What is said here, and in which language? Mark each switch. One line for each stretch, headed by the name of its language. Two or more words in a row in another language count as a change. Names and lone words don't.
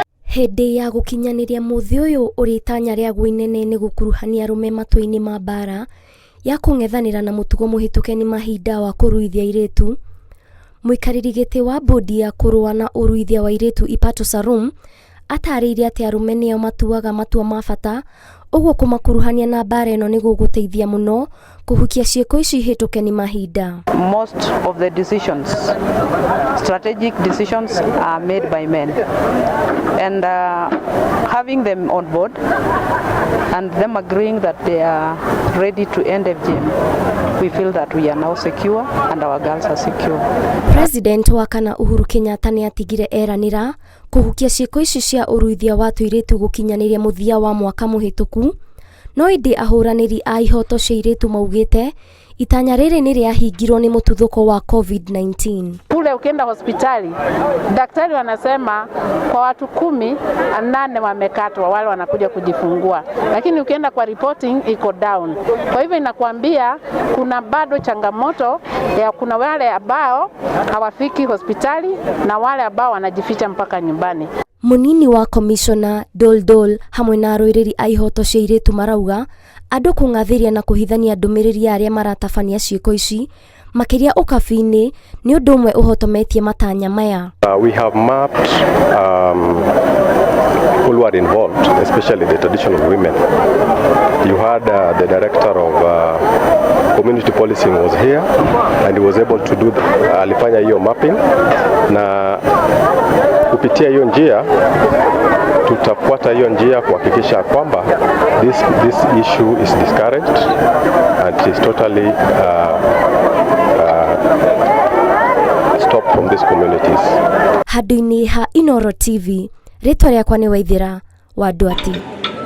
Kikuyu: Hĩndĩ ya gũkinyanĩria mũthĩ ũyũ ũrĩ itanya rĩaguo inene nĩ gũkuruhania arũme matũinĩ ma mbara ya kũng'ethanĩra na mũtugo mũhĩtũke nĩ mahinda wa kũruithia airĩtu, mũikarĩri gĩtĩ wa bodi ya kũrũa na ũruithia wa airĩtu Ipato Sarum atarĩirie atĩ arũme nĩo matuaga matua ma bata, ũguo kũmakuruhania na mbara ĩno nĩ gũgũteithia mũno kũhukia ciĩko ici hĩtũke nĩ mahinda.
English: Most of the decisions, strategic decisions, are made by men, and having them on board and them agreeing that they are ready to end FGM, we feel that we are now secure and our girls are secure.
Kikuyu: President wa kana Uhuru Kenyatta nĩ atigire eranĩra kũhukia ciĩko ici cia ũruithia wa tũirĩtu gũkinyanĩria mũthia wa mwaka mũhĩtũku, no ĩndĩ ahũranĩri a ihoto cia airĩtu maugĩte itanya rĩrĩ nĩ rĩahingirwo nĩ mũtuthũko wa COVID-19.
Swahili: Kule ukienda hospitali, daktari wanasema kwa watu 10, 8 wamekatwa, wale wanakuja kujifungua. Lakini ukienda kwa reporting iko down. Kwa hivyo inakuambia kuna bado changamoto ya kuna wale ambao hawafiki hospitali na wale ambao wanajificha mpaka nyumbani.
Kikuyu: Munini wa komishona Doldol hamwe na arũĩrĩri a ihoto cia airĩtu marauga andũ kũng'athĩria na kũhithania ndũmĩrĩri ya arĩa maratabania ciĩko ici makĩria ũkabi-inĩ nĩ ũndũ ũmwe ũhotometie matanya maya.
English: We have mapped people who are involved, especially the traditional women. You had the director of community policing was here and he was able to do
Swahili: alifanya hiyo mapping, na kupitia hiyo njia tutafuata hiyo njia kuhakikisha kwamba
English: this issue is discouraged and is totally stopped from these communities. Handũ-inĩ ha Inoro TV, rĩtwa rĩakwa nĩ Waithĩra wa Ndwati.